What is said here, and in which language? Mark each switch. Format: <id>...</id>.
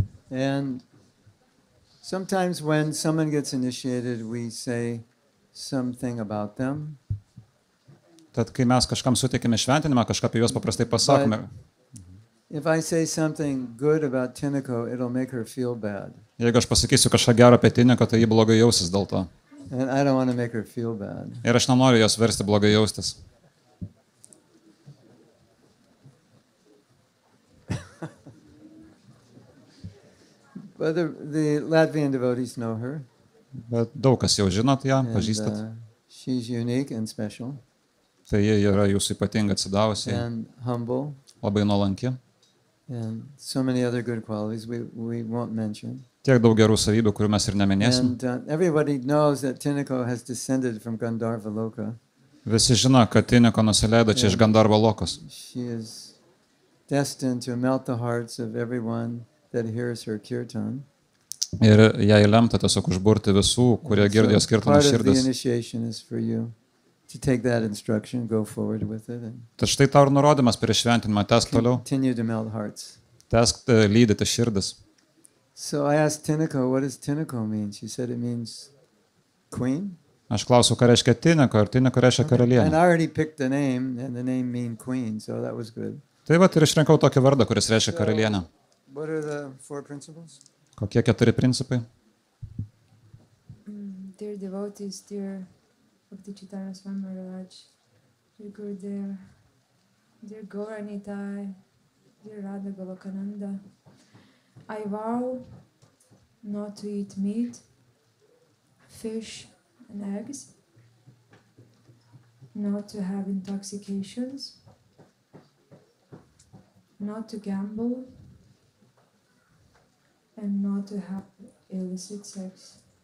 <en>And sometimes when someone gets initiated, we say something about them.</en> <lt>Tad kai mes kažkam suteikime šventinimą, kažką apie juos paprastai pasakome.</lt> <en>If I say something good about Tinako, it'll make her feel bad.</en> <lt>Jeigu aš pasakysiu kažką gero apie Tineką, tai ji blogai jausis dėl to.</lt> <en>And I don't want to make her feel bad.</en> <lt>Ir aš nenoriu jos versti blogai jaustis.</lt> <en>But the Latvian devotees know her.</en> <lt>Bet daug kas jau žinot ją,</lt> <en>And,</en> <lt>pažįstat.</lt> <en>she's unique and special</en> <lt>Tai ji yra jūsų ypatinga atsidavusi,</lt> <en>and humble.</en> <lt>labai nuolanki.</lt> <en>And so many other good qualities we won't mention.</en> <lt>Tiek daug gerų savybių, kurių mes ir neminėsim.</lt> <en>And everybody knows that Tinako has descended from Gandharva Loka.</en> <lt>Visi žino, kad Tineko nusileido čia iš Gandarvo lokos.</lt> <en>She is destined to melt the hearts of everyone that hears her kirtan.</en> <lt>Ir jai lemta tiesiog užburti visų, kurie girdėjo skirtumą</lt> <en>part of the</en> <lt>širdis.</lt> <en>initiation is for you to take that instruction, go forward with it, and</en> <lt>Tad štai tau ir nurodymas prieš šventinimą, tęsk toliau,</lt> <en>continue to melt hearts.</en> <lt>tęsk lydyti širdis.</lt> <en>So I asked Tinako, what does Tinako mean? She said it means queen.</en> <lt>Aš klausiu, ką reiškia Tineko, ir Tineko reiškia</lt> <en>And</en> <lt>karalienė.</lt> <en>I already picked the name, and the name mean queen, so that was good.</en> <lt>Tai va ir išrinkau tokį vardą, kuris reiškia karalienę.</lt> <en>What are the 4 principles?</en> <lt>Kokie 4 principai?</lt> <en>Dear devotees, dear Bhakti Chaitanya Swami Maharaj, dear Gurudev, dear Gauranitai, dear Radha Golokananda, I vow not to eat meat, fish and eggs, not to have intoxications, not to gamble, and not to have illicit sex.</en>